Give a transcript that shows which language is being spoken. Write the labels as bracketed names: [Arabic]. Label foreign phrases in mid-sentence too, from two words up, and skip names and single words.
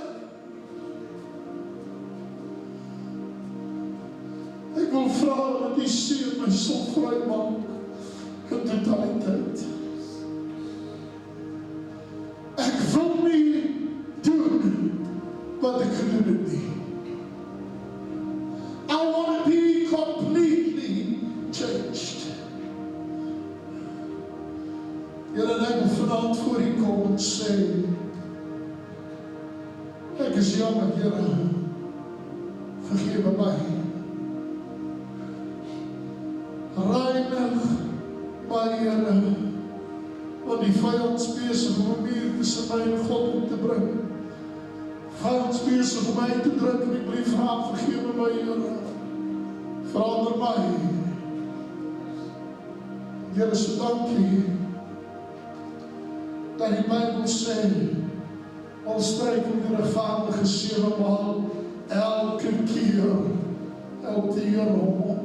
[Afrikaans] Ek wil vra dat U Seun my sal vrymaak in totaliteit. Ek wil nie doen wat ek gedoen het nie. [English] I want to be completely changed. [Afrikaans] Here, en ek wil vanaand voor U kom en sê, ek is jammer, Here, vergewe my. Reinig my, Here, want die vyand is besig om 'n muur tussen my en God te bring. [Dutch] Vijand is bezig om mij te drukken. Ik blijf vragen, vergeef me, Here. Verander mij. [Afrikaans] Here, so dankie dat die Bijbel sê, al stryk om die rechtvaardige 7 maal, elke keer hom op.